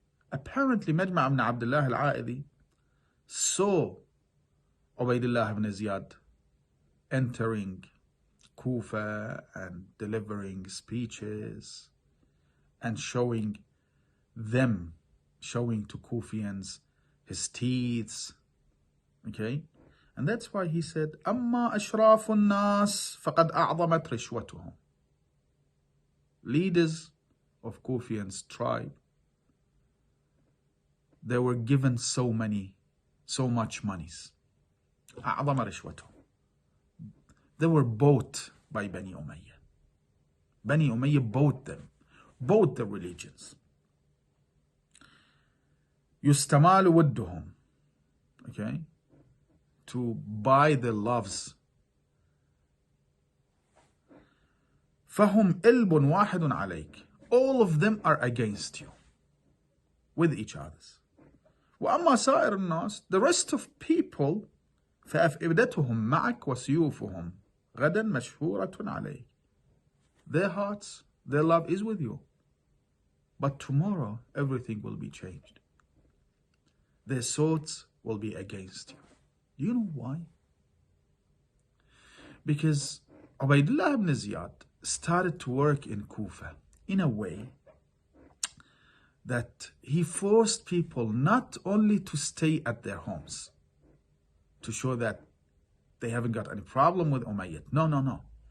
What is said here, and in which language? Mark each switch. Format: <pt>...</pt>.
<en>Apparently, Majma' ibn Abdullah al-A'idi saw Ubaydullah ibn Ziyad entering Kufa and delivering speeches and showing to Kufians his teeth. Okay? And that's why he said,</en> <ar>أَمَّا أَشْرَافُ النَّاسِ فَقَدْ أَعْظَمَتْ رِشْوَتُهُم.</ar> <en>Leaders of Kufians tribe, they were given so much monies.</en> <ar>أَعْظَمَ رِشْوَتُهُم.</ar> <en>They were bought by Bani Umayyah. Bani Umayyah bought them, bought the religions.</en> <ar>يُسْتَمَالُ وَدُّهُم.</ar> <en>Okay? To buy their loves.</en> <ar>فَهُمْ إِلْبٌ وَاحِدٌ عَلَيْكَ.</ar> <en>All of them are against you, with each other.</en> <ar>وَأَمَّا سَائِرُ النَّاسِ.</ar> <en>The rest of people,</en> <ar>فَأَفْئِدَتُهُمْ مَعَكَ وَسُيُوفُهُمْ غَدًا مَشْهُورَةٌ عَلَيْكَ.</ar> <en>Their hearts, their love is with you. But tomorrow, everything will be changed. Their swords will be against you. Do you know why? Because Ubaydullah ibn Ziyad started to work in Kufa in a way that he forced people not only to stay at their homes to show that they haven't got any problem with Umayyad. No.</en>